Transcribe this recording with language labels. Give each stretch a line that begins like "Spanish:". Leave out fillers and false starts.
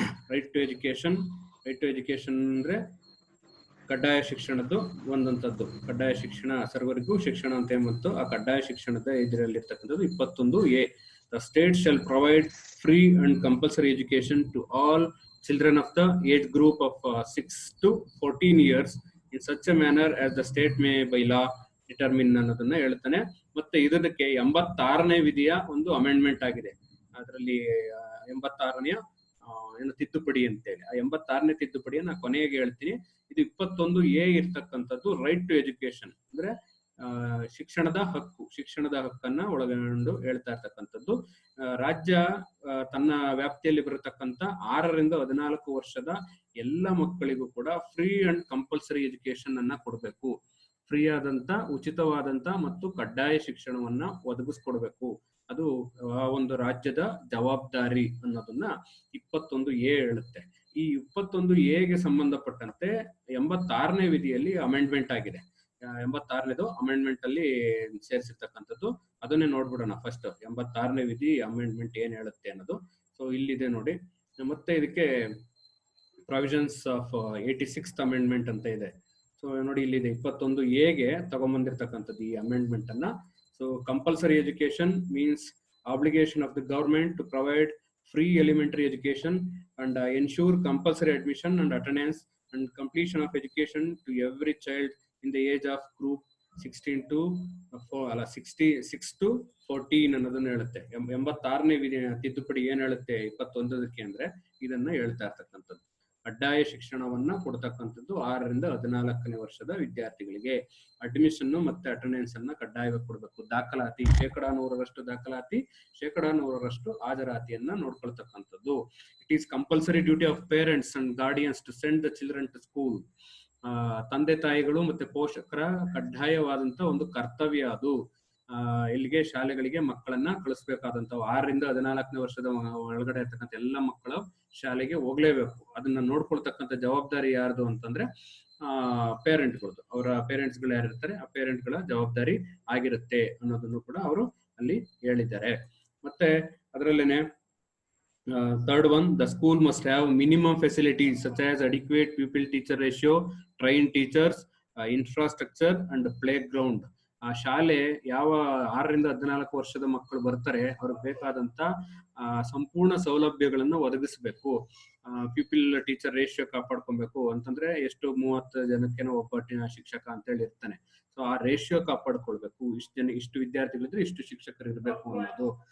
Kannada: Right to education ಅಂದ್ರೆ ಕಡ್ಡಾಯ ಶಿಕ್ಷಣದ್ದು ಒಂದಂತದ್ದು. ಕಡ್ಡಾಯ ಶಿಕ್ಷಣ ಸರ್ವರಿಗೂ ಶಿಕ್ಷಣ ಅಂತ ಮತ್ತು ಆ ಕಡ್ಡಾಯ ಶಿಕ್ಷಣದ ಇದರಲ್ಲಿರ್ತಕ್ಕಂಥದ್ದು 21A.
English: The state shall provide free and compulsory education to all children of the age group of 6 to 14 years in such a manner as the state may by law determine
Kannada: ಅನ್ನೋದನ್ನ ಹೇಳ್ತಾನೆ. ಮತ್ತೆ ಇದಕ್ಕೆ 86ನೇ ವಿಧಿಯ ಒಂದು ಅಮೆಂಡ್ಮೆಂಟ್ ಆಗಿದೆ. ಅದರಲ್ಲಿ 86ನೇ ಏನು ತಿದ್ದುಪಡಿ ಅಂತೇಳಿ, ಆ 86ನೇ ತಿದ್ದುಪಡಿಯನ್ನು ಕೊನೆಗೆ ಹೇಳ್ತೀನಿ. ಇದು 21A ಇರ್ತಕ್ಕಂಥದ್ದು ರೈಟ್ ಟು ಎಜುಕೇಶನ್ ಅಂದ್ರೆ ಶಿಕ್ಷಣದ ಹಕ್ಕನ್ನ ಒಳಗೊಂಡು ಹೇಳ್ತಾ ಇರ್ತಕ್ಕಂಥದ್ದು. ರಾಜ್ಯ ತನ್ನ ವ್ಯಾಪ್ತಿಯಲ್ಲಿ ಬರತಕ್ಕಂಥ 6 ರಿಂದ 14 ವರ್ಷದ ಎಲ್ಲ ಮಕ್ಕಳಿಗೂ ಕೂಡ
English: free and compulsory education
Kannada: ಅನ್ನ ಕೊಡಬೇಕು. ಫ್ರೀ ಆದಂತ, ಉಚಿತವಾದಂತ ಮತ್ತು ಕಡ್ಡಾಯ ಶಿಕ್ಷಣವನ್ನ ಒದಗಿಸ್ಕೊಡ್ಬೇಕು. ಅದು ಆ ಒಂದು ರಾಜ್ಯದ ಜವಾಬ್ದಾರಿ ಅನ್ನೋದನ್ನ 21A ಹೇಳುತ್ತೆ. ಈ 21Aಗೆ ಸಂಬಂಧಪಟ್ಟಂತೆ 86ನೇ ವಿಧಿಯಲ್ಲಿ ಅಮೆಂಡ್ಮೆಂಟ್ ಆಗಿದೆ. 86ನೇದು ಅಮೆಂಡ್ಮೆಂಟ್ ಅಲ್ಲಿ ಸೇರಿಸಿರ್ತಕ್ಕಂಥದ್ದು. ಅದನ್ನೇ ನೋಡ್ಬಿಡೋಣ ಫಸ್ಟ್. 86ನೇ ವಿಧಿ ಅಮೆಂಡ್ಮೆಂಟ್ ಏನ್ ಹೇಳುತ್ತೆ ಅನ್ನೋದು. ಸೊ ಇಲ್ಲಿದೆ ನೋಡಿ. ಮತ್ತೆ ಇದಕ್ಕೆ
English: provisions of 86th amendment
Kannada: ಅಂತ ಇದೆ. ಸೊ ನೋಡಿ ಇಲ್ಲಿದೆ 21Aಗೆ ತಗೊಂಡ್ಬಂದಿರ್ತಕ್ಕಂಥದ್ದು ಈ ಅಮೆಂಡ್ಮೆಂಟ್ ಅನ್ನ.
English: so compulsory education means obligation of the government to provide free elementary education and ensure compulsory admission and attendance and completion of education to every child in the age of group 16 to 66 to 14
Kannada: ಅನ್ನೋದನ್ನ ಹೇಳುತ್ತೆ. 86ನೇ ತಿದ್ದುಪಡಿ ಏನ್ ಹೇಳುತ್ತೆ 21ಕ್ಕೆ ಅಂದ್ರೆ ಇದನ್ನ ಹೇಳ್ತಾ ಇರ್ತಕ್ಕಂಥದ್ದು. ಕಡ್ಡಾಯ ಶಿಕ್ಷಣವನ್ನ ಕೊಡ್ತಕ್ಕಂಥದ್ದು 6 ರಿಂದ 14ನೇ ವರ್ಷದ ವಿದ್ಯಾರ್ಥಿಗಳಿಗೆ. ಅಡ್ಮಿಷನ್ ಮತ್ತೆ ಅಟೆಂಡೆನ್ಸ್ ಅನ್ನ ಕಡ್ಡಾಯವಾಗಿ ಕೊಡಬೇಕು. ದಾಖಲಾತಿ 100% ದಾಖಲಾತಿ, 100% ಹಾಜರಾತಿಯನ್ನ ನೋಡ್ಕೊಳ್ತಕ್ಕಂಥದ್ದು.
English: It is compulsory duty of parents and guardians to send the children to school.
Kannada: ತಂದೆ ತಾಯಿಗಳು ಮತ್ತೆ ಪೋಷಕರ ಕಡ್ಡಾಯವಾದಂತ ಒಂದು ಕರ್ತವ್ಯ ಅದು. ಇಲ್ಲಿಗೆ ಶಾಲೆಗಳಿಗೆ ಮಕ್ಕಳನ್ನ ಕಳಿಸ್ಬೇಕಾದಂಥವು. 6 ರಿಂದ 14ನೇ ವರ್ಷದ ಒಳಗಡೆ ಇರ್ತಕ್ಕಂಥ ಎಲ್ಲ ಮಕ್ಕಳು ಶಾಲೆಗೆ ಹೋಗ್ಲೇಬೇಕು. ಅದನ್ನ ನೋಡ್ಕೊಳ್ತಕ್ಕಂಥ ಜವಾಬ್ದಾರಿ ಯಾರ್ದು ಅಂತಂದ್ರೆ ಪೇರೆಂಟ್ಗಳದ್ದು. ಅವರ ಪೇರೆಂಟ್ಸ್ಗಳು ಯಾರಿರ್ತಾರೆ ಆ ಪೇರೆಂಟ್ಗಳ ಜವಾಬ್ದಾರಿ ಆಗಿರುತ್ತೆ ಅನ್ನೋದನ್ನು ಕೂಡ ಅವರು ಅಲ್ಲಿ ಹೇಳಿದ್ದಾರೆ. ಮತ್ತೆ ಅದರಲ್ಲೇನೆ
English: third one, the school must have minimum facilities such as adequate pupil teacher ratio, trained teachers, infrastructure and playground.
Kannada: ಆ ಶಾಲೆ ಯಾವ 6 ರಿಂದ 14 ವರ್ಷದ ಮಕ್ಕಳು ಬರ್ತಾರೆ ಅವ್ರಿಗೆ ಬೇಕಾದಂತ ಸಂಪೂರ್ಣ ಸೌಲಭ್ಯಗಳನ್ನ ಒದಗಿಸ್ಬೇಕು. ಪ್ಯೂಪಿಲ್ ಟೀಚರ್ ರೇಷಿಯೋ ಕಾಪಾಡ್ಕೊಬೇಕು ಅಂತಂದ್ರೆ ಎಷ್ಟು 30 ಜನಕ್ಕೇನೋ ಒಬ್ಬ ಶಿಕ್ಷಕ ಅಂತ ಹೇಳಿ ಇರ್ತಾನೆ. ಸೊ ಆ ರೇಷಿಯೋ ಕಾಪಾಡ್ಕೊಳ್ಬೇಕು. ಇಷ್ಟು ವಿದ್ಯಾರ್ಥಿಗಳಿದ್ರೆ ಇಷ್ಟು ಶಿಕ್ಷಕರು ಇರ್ಬೇಕು ಅನ್ನೋದು.